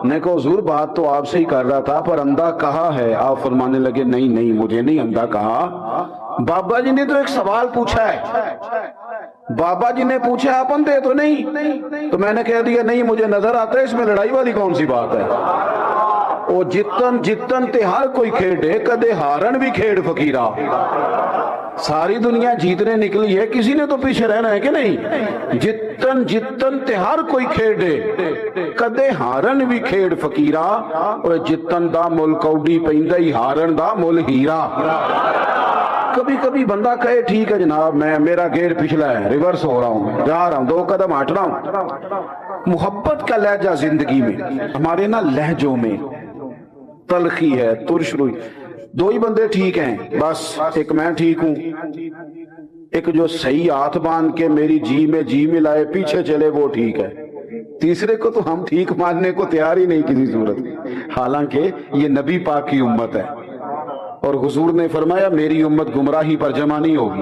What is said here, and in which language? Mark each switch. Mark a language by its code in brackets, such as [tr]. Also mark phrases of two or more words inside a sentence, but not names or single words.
[ur] نے کہا حضور بات تو آپ سے ہی کر رہا تھا پر اندھا کہا ہے۔ آپ فرمانے لگے نہیں نہیں مجھے نہیں اندھا کہا، بابا جی نے تو ایک سوال پوچھا ہے، بابا جی نے پوچھا آپ اندھے تو نہیں، تو میں نے کہہ دیا نہیں مجھے نظر آتا ہے، اس میں لڑائی والی کون سی بات ہے؟ [pa] او جتن جتن تے ہر کوئی کھیڑے، کدے ہارن بھی کھیڑ فقیرہ۔ [ur] ساری دنیا جیتنے نکلی ہے، کسی نے تو پیچھے رہنا ہے کہ نہیں؟ [pa] جتن جتن تے ہر کوئی کھیڑے، کدے ہارن بھی کھیڑ فقیرہ، اور جتن دا مل کوڈی پیندہ ہی ہارن دا مل ہیرا۔ [ur] کبھی کبھی بندہ کہے ٹھیک ہے جناب میں میرا گیئر پچھلا ہے، ریورس ہو رہا ہوں، جا رہا ہوں، 2 قدم ہٹ رہا ہوں۔ محبت کا لہجہ زندگی میں، ہمارے نا لہجوں میں تلخی ہے، ترش روئی۔ 2 ہی بندے ٹھیک ہیں بس، ایک میں ٹھیک ہوں، ایک جو صحیح ہاتھ باندھ کے میری جی میں جی ملائے پیچھے چلے وہ ٹھیک ہے، تیسرے کو تو ہم ٹھیک ماننے کو تیار ہی نہیں کسی صورت، حالانکہ یہ نبی پاک کی امت ہے، اور حضور نے فرمایا میری امت گمراہی پر جمع نہیں ہوگی۔